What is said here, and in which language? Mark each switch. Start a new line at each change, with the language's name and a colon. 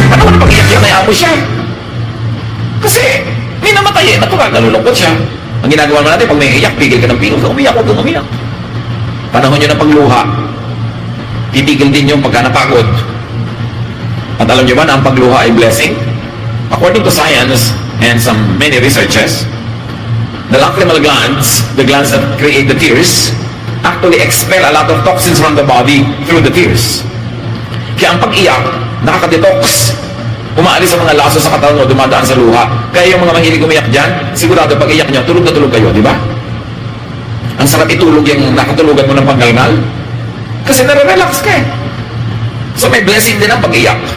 Filipino: Ano na pag-iyak yan, nayaan mo siya. Kasi, may namatay eh, natural, nalulungkot siya. Ang ginagawa mo natin, pag may iyak, pigil ka ng pigil, kung umiyak, huwag kang umiyak. Panahon nyo ng pagluha, titigil din yung pagka napagod. At alam nyo ba na ang pagluha ay blessing?
English: According to science and some many researches, the lacrimal glands, the glands that create the tears, actually expel a lot of toxins from the body through the tears.
Filipino: Kaya ang pag-iyak, nakaka-detox. Umaalis ang mga laso sa katawan mo, dumadaan sa luha. Kaya yung mga mahilig umiyak dyan, sigurado pag iyak nyo, tulog na tulog kayo, di ba? Ang sarap itulog yung nakatulugan mo ng panggalngal. Kasi nare-relax ka eh. So may blessing din ang pag-iyak.